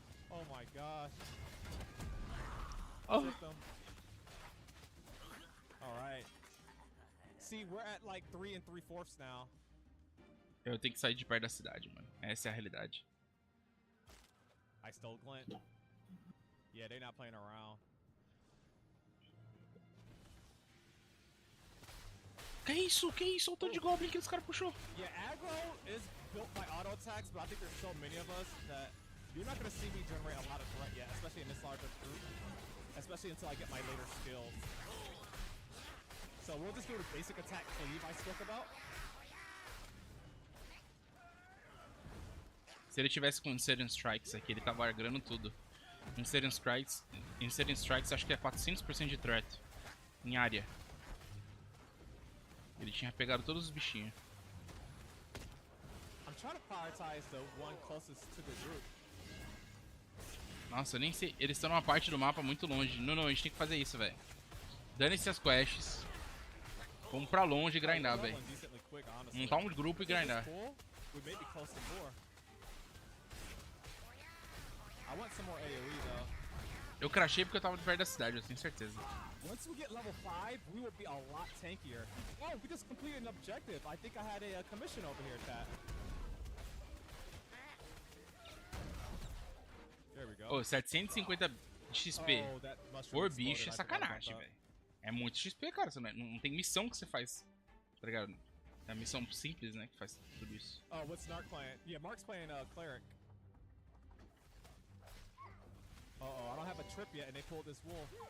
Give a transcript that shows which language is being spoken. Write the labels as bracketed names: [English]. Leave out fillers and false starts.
[English] Oh my gosh. Alright. See, we're at like 3 3/4 now. [Portuguese] Eu tenho que sair de perto da cidade, mano. Essa é a realidade. [English] I stole Glint. Yeah, they're not playing around. [Portuguese] Que isso? Olha o tanto de Goblin que os caras puxou. [English] Yeah, aggro is built by auto attacks, but I think there's so many of us that you're not gonna see me generate a lot of threat yet, especially in this larger group. Especially until I get my later skills. So we'll just do the basic attack cleave I spoke about. [Portuguese] Se ele tivesse com Inserium Strikes aqui, ele tava agrando tudo. Inserium Strikes acho que é 400% de threat em área. Ele tinha pegado todos os bichinhos. [English] I'm trying to prioritize the one closest to the group. [Portuguese] Nossa, eu nem sei. Eles estão numa parte do mapa muito longe. Não, a gente tem que fazer isso, velho. Dane-se as quests. Vamos pra longe e grindar, velho. [English] honestly. [Portuguese] Montar um grupo e grindar. [English] Cool. We may be close to 4. I want some more AoE though. [Portuguese] Eu crashei porque eu tava perto da cidade, eu tenho certeza. [English] Once we get level 5, we will be a lot tankier. Oh, we just completed an objective. I think I had a commission over here, chat. There we go. [Portuguese] Ô, 750 XP por bicho é sacanagem, velho. É muito XP, cara. Não tem missão que você faz, tá ligado? É a missão simples, né, que faz tudo isso. [English] Oh, what's Narc playing? Yeah, Mark's playing Cleric. Uh-oh, I don't have a trip yet and they pulled this wool.